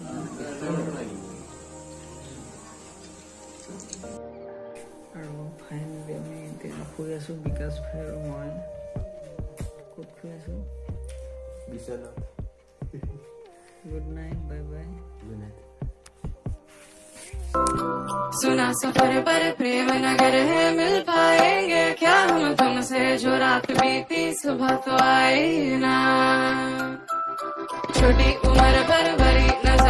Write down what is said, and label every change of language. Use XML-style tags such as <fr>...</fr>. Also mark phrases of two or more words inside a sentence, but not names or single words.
<as>আৰু ফাইনেলি আমি এতিয়া শুই আছোঁ, বিকাশ ভাই আৰু মই। ক'ত শুই আছোঁ?</as> <en>good night, bye bye.</en> <hi>सुना सफर पर प्रेम नगर है, मिल पाएंगे क्या हम तुमसे, जो रात बीती सुबह तो आई ना, छोटी उम्र पर बड़ी</hi>